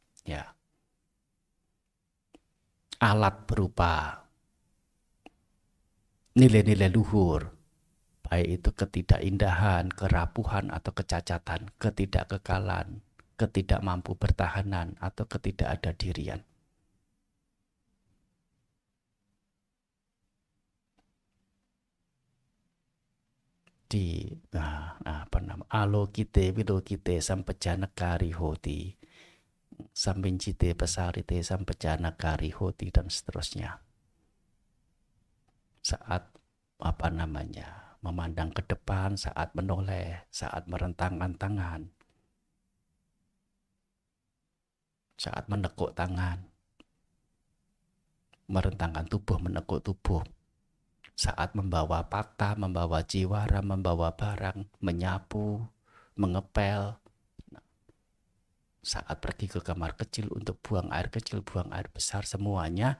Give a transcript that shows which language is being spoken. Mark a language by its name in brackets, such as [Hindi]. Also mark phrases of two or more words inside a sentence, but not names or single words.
[Indonesian] alat berupa nilai-nilai luhur, baik itu ketidakindahan, kerapuhan atau kecacatan, ketidakkekalan, ketidakmampu bertahanan atau ketidakadadirian. [Pali] Di alokite wilokite sampejanakari hoti, sambincite pesarite sampejanakari hoti, [Indonesian] dan seterusnya. Saat memandang ke depan saat menoleh, saat merentangkan tangan, saat menekuk tangan, merentangkan tubuh, menekuk tubuh, saat membawa patah, membawa jiwara, membawa barang, menyapu, mengepel, saat pergi ke kamar kecil untuk buang air kecil, buang air besar, semuanya.